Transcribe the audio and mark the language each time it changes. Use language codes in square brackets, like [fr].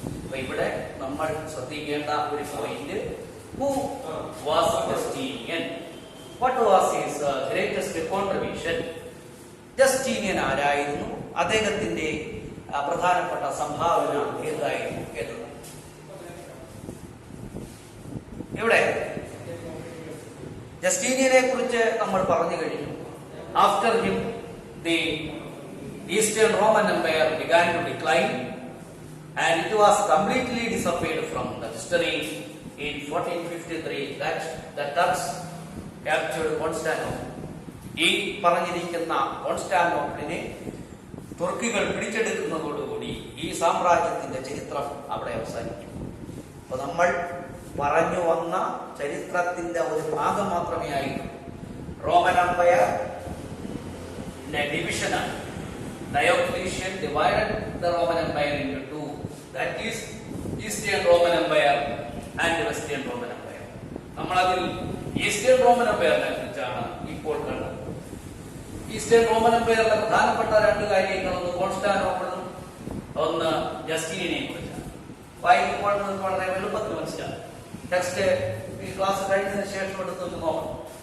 [ml] അപ്പൊ ഇവിടെ നമ്മൾ ശ്രദ്ധിക്കേണ്ട ഒരു point, [en] Who was Justinian, what was his greatest contribution. [ml] Justinian ആരായിരുന്നു, അദ്ദേഹത്തിന്റെ പ്രധാനപ്പെട്ട സംഭാവന ഏതായിരുന്നു എന്നത്. ഇവിടെ ജസ്റ്റീനിയനെ കുറിച്ച് നമ്മൾ പറഞ്ഞു കഴിഞ്ഞു. [en] After him the Eastern Roman empire began to decline and it was completely disappeared from the history. In 1453 that the Turks captured Constantinople. [ml] ഈ പറഞ്ഞിരിക്കുന്ന കോൺസ്റ്റാന്റിനോപ്പിളിനെ തുർക്കികൾ പിടിച്ചെടുക്കുന്നതോടുകൂടി ഈ സാമ്രാജ്യത്തിന്റെ ചരിത്രം അവിടെ അവസാനിക്കും. അപ്പൊ നമ്മൾ പറഞ്ഞു വന്ന ചരിത്രത്തിന്റെ ഒരു ഭാഗം മാത്രമേ ആയിരുന്നു. റോമൻ എംപയർ ഡിവിഷനാണ്. [en] Diocletian divided the Roman Empire into two. That is Eastern Roman Empire and Western Roman Empire. [ml] നമ്മളതിൽ ഈസ്റ്റേൺ റോമൻ എംപയറിനെ കുറിച്ചാണ് ഇപ്പോൾ കണ്ടത്. ഈസ്റ്റേൺ റോമൻ എംപയറിലെ പ്രധാനപ്പെട്ട 2 കാര്യങ്ങൾ, ഒന്ന് കോൺസ്റ്റാന്റിനോപ്പിളും ഒന്ന് ജസ്റ്റീനിയനെ കുറിച്ചാണ്. വായിക്കുമ്പോൾ നിങ്ങൾക്ക് വളരെ എളുപ്പത്തിൽ മനസ്സിലാവും. ടെക്സ്റ്റ് ഈ ക്ലാസ് കഴിഞ്ഞതിന് ശേഷം എടുത്ത് നോക്കണം.